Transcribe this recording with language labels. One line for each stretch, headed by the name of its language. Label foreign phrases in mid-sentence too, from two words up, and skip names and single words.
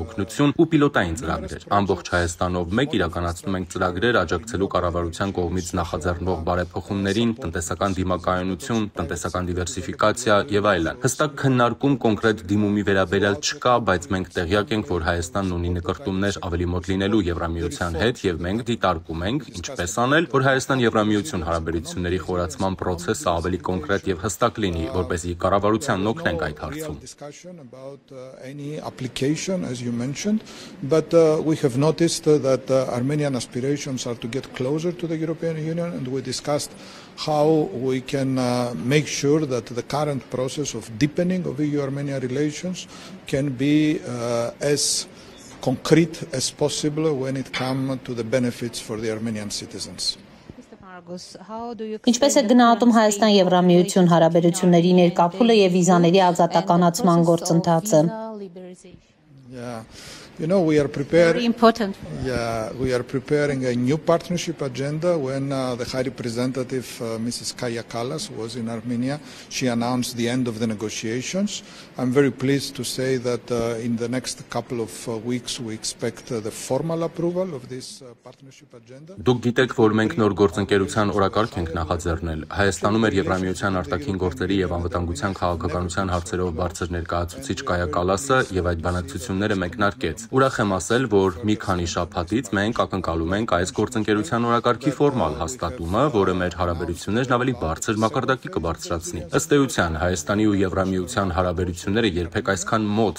Armenian: օգնություն ու պիլոտային ծրագրեր։ Ամբողջ Հայաստանով մեկ իրականացնում ենք ծրագրեր աջակցելու կառավարության կողմից նախաձեռնվող բարեփոխումներին, տնտեսական դիմակայունություն, տնտեսական դիվերսիֆիկացիա եւ այլն։ Հստակ քննարկում կոնկրետ դիմումի վերաբերյալ չկա, բայց մենք տեղյակ ենք, որ Հայաստանն ունի նկրտումներ ավելի մոտ լինելու Եվրամիության հետ եւ մենք դիտարկում ենք ինչպես անել, որ Հայաստան-Եվրամիություն հարաբերությունների խորացման process-ը ավելի կոնկրետ եւ հստակ լինի, որպեսզի կառավարությանն օգնենք այդ հարցում։
English: But we have noticed that Armenian aspirations are to get closer to the European Union, and we discussed how we can make sure that the current process of deepening of EU-Armenia relations can be as concrete as possible when it comes to the benefits for the Armenian citizens.
Armenian: Ինչպես է գնահատում Հայաստան-Եվրամիություն հարաբերությունների ներկա փուլը եւ վիզաների ազատականացման գործընթացը։
English: You know, we are preparing. Very important. Yeah, we are preparing a new partnership agenda. When the High Representative Mrs. Kaya Kallas was in Armenia, she announced the end of the negotiations. I'm very pleased to say that in the next couple of weeks we expect the formal approval of this partnership agenda.
Armenian: Դուք գիտեք, որ մենք նոր գործընկերության օրակարգ ենք նախաձեռնել։ Հայաստանում էր Եվրամիության արտաքին գործերի եւ անվտանգության քաղաքականության հարցերով բարձր ներկայացուցիչ Կայա Կալասը եւ այդ բանակցությունները մեկնարկեց։ Ուրախ եմ ասել, որ մի քանի շաբաթից մենք ակնկալում ենք այս գործընկերության օրակարգի ֆորմալ հաստատումը, որը մեր հարաբերություններն ավելի բարձր մակարդակի կբարձրացնի։ Ըստ էության, Հայաստանի ու Եվրամիության հարաբերությունները երբեք այսքան մոտ,